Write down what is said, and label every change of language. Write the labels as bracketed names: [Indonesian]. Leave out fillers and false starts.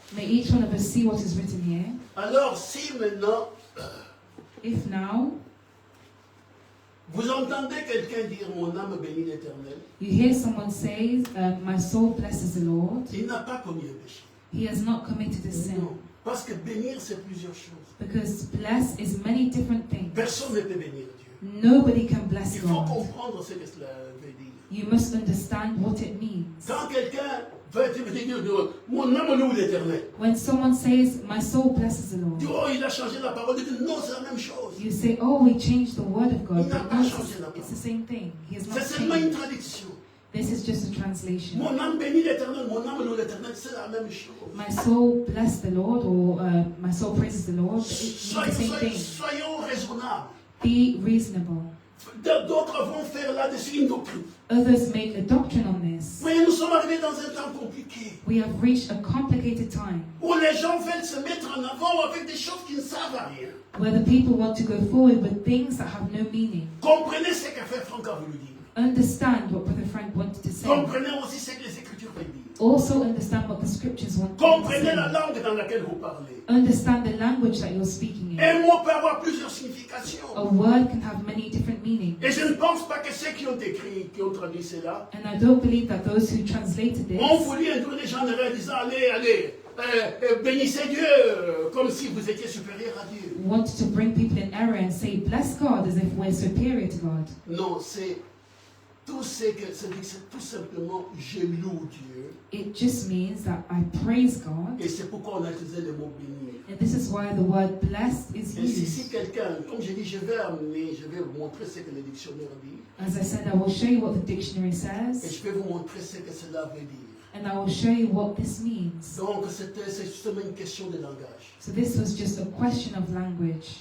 [English] may each one of us see what is written here. [French] Alors, si maintenant, [English] If now [French] vous entendez quelqu'un dire mon âme bénit l'Éternel, [English] you hear someone say, my soul blesses the Lord, [French] il n'a pas commis un péché. [English] he has not committed a sin. [French] Non. Parce que bénir, c'est plusieurs choses. [English] Because bless is many different things. [French] Personne ne peut bénir Dieu. [English] Nobody can bless [French] Il faut [English] God. [French] comprendre ce que cela veut dire. [English] You must understand what it means. [French] Quand quelqu'un veut te dire mon âme loue l'Éternel, [English] When someone says, my soul blesses the [French] tu dis, [English] Lord, [French] oh, il a changé la parole de Dieu. Non, c'est la même chose. [English] you say, oh, we changed the word of God. [French] Il n'a [English] But [French] pas [English] no, [French] changé la [English] it's the [French] parole. [English] same thing. He has not [French] C'est seulement une [English] changed. [French] traduction. [English] This is just a translation. [French] Mon âme bénit l'Éternel, mon âme loue l'Éternel, c'est la même chose. [English] My soul bless the Lord, or my soul praises the Lord. It means the same thing. [French] Soyons raisonnables. [English] Be reasonable. [French] D'autres vont faire là-dessus une doctrine. [English] Others make a doctrine on this. [French] Mais nous sommes arrivés dans un temps compliqué, [English] We have reached a complicated time [French] où les gens veulent se mettre en avant avec des choses qui ne servent à rien. [English] where the people want to go forward with things that have no meaning. [French] Comprenez ce que Frère Franck a voulu dire. [English] Understand what Brother Frank wanted to say. [French] Comprenez aussi ce que les Écritures veulent dire. [English] Also understand what the scriptures want to [French] Comprenez la [English] say. [French] langue dans laquelle vous parlez. [English] Understand the language that you're speaking in. [French] Un mot peut avoir plusieurs [English] A [French] significations. [English] word can have many different meanings. [French] Et je ne pense pas que ceux qui ont écrit, qui ont traduit cela, [English] And I don't believe that those who translated [French] ont [English] this [French] voulu induire les gens en disant allez, bénissez Dieu, comme si vous étiez supérieur à Dieu. [English] wanted to bring people in error and say, bless God as if we're superior to God. [French] Non, c'est tout ce que c'est tout simplement je loue Dieu. [English] It just means that I praise God. [French] Et c'est pourquoi on a utilisé le mot bénir. [English] And this is why the word blessed is [French] Et si [English] used. [French] quelqu'un, comme j'ai dit, je vais vous montrer ce que le dictionnaire dit. [English] As I said, I will show you what the dictionary [French] Et [English] says, [French] je vais vous montrer ce que cela veut dire. [English] and I will show you what this means. [French] Donc, c'est justement une question de langage. [English] So this was just a question of language.